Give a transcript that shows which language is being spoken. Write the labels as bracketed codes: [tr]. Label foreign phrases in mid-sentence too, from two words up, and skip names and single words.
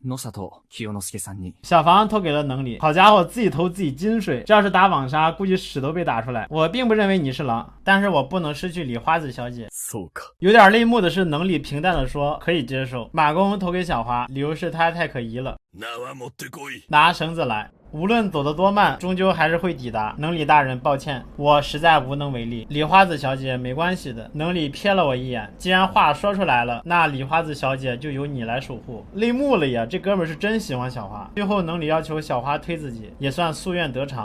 [zh] 野里清之介3人。小房投给了能理，好家伙，自己投自己金水，这要是打网杀，估计屎都被打出来。我并不认为你是狼，但是我不能失去李花子小姐。 [ja] そうか。 [zh] 有点泪目的是，能理平淡的说可以接受。马公投给小花，理由是他太可疑了。 [ja] 縄持ってこい。 [zh] 拿绳子来。无论走得多慢，终究还是会抵达。能理大人，抱歉，我实在无能为力。李花子小姐，没关系的。能理瞥了我一眼，既然话说出来了，那李花子小姐就由你来守护。泪目了呀，这哥们是真喜欢小花。最后能理要求小花推自己，也算夙愿得偿。